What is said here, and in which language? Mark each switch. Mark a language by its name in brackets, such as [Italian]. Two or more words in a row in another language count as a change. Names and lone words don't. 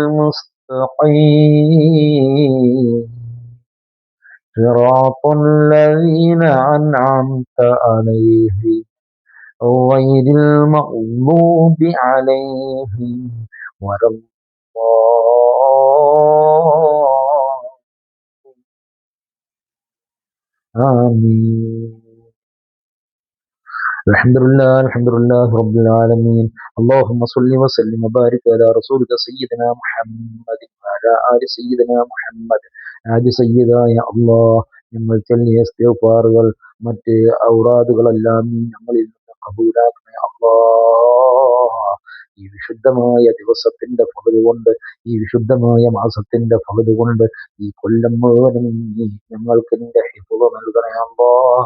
[Arabic] المستقيم صراط الذين أنعمت عليهم غير المغضوب عليهم ولا آمين. الحمد لله رب العالمين. اللهم صل وسلم وبارك على رسولك سيدنا محمد وعلى آل سيدنا محمد. [Malayalam] ആദി സയ്യിദായ അല്ലാഹ്, ഞങ്ങൾ ചൊല്ലിയ ഇസ്തിഗ്ഫാറുകൾ മറ്റ് ഔറാദുകളെല്ലാം ഞങ്ങളിൽ നിന്ന് ഖബൂലാക്കണേ അല്ലാഹ്. ഈ വിശുദ്ധമായ ദിവസത്തിന്റെ ഫള് കൊണ്ട്, ഈ വിശുദ്ധമായ മാസത്തിന്റെ ഫള് കൊണ്ട് ഈ കൊല്ലം മുഴുവനും നീ ഞങ്ങൾക്ക് നിന്റെ ഹിഫ്ള് നൽകണേ അല്ലാഹ്.